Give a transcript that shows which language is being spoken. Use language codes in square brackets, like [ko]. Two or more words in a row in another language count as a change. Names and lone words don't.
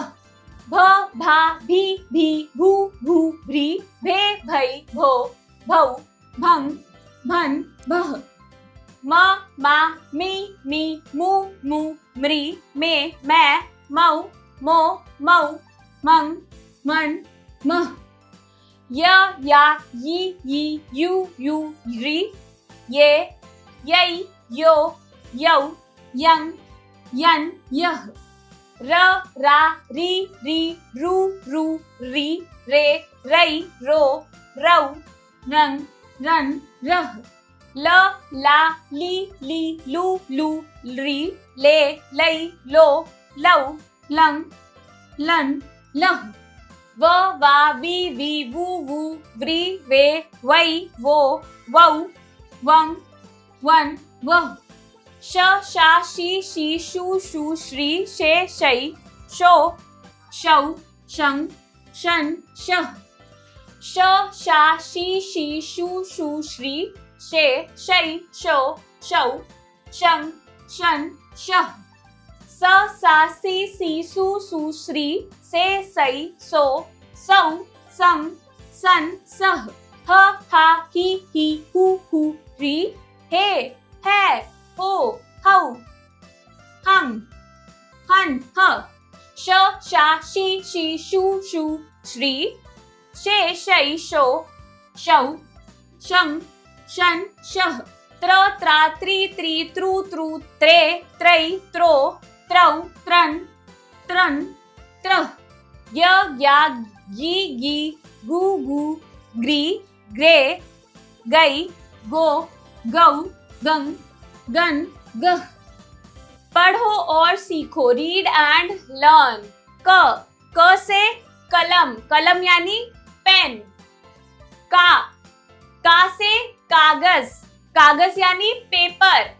[hi] भ, भा, भी, भू, भ्री, भे, भै, भो, भौ, भंग, भन, भह। म, मा, मी, मू, म्री, मे, मै, मौ, मो, मौ, मंग, मन, मह। य, या, यी, यू, री, ये, यै, यो, यौ, यंग, यन, यह। र, रा, री, रू, री, रे, रै, रो, रौ, रंग, रन, रह। ल, ला, ली, लू, री, ले, लै, लो, लौ, लंग, लन, लह। व, वा, वी, वू, व्री, वे, वै, वो, वौ, वंग, वन, वह। श शा शी शी शू शू श्री शे शई शो शौ शं शन शह। श शा शी शी शू शू श्री शे शई शो शौ शं शन शह। स सा सी सी सू सू श्री से सई सो सौ सं सन सह। ह हा ही हू री हे है हो हौ हं हन ह। श शा शी शी शू शू श्री शे शई शो शौ शं शन शह। त्र त्रा त्रि त्रित्रुत्रु त्रे त्रै त्रो त्रौ त्रन त्रन त्रह। य या गी गी गु गु ग्री ग्रे गई गो गौ गंग गन गह। पढ़ो और सीखो। [en] read and learn. [hi] क से कलम, कलम यानी पेन। का से कागज, कागज यानी पेपर।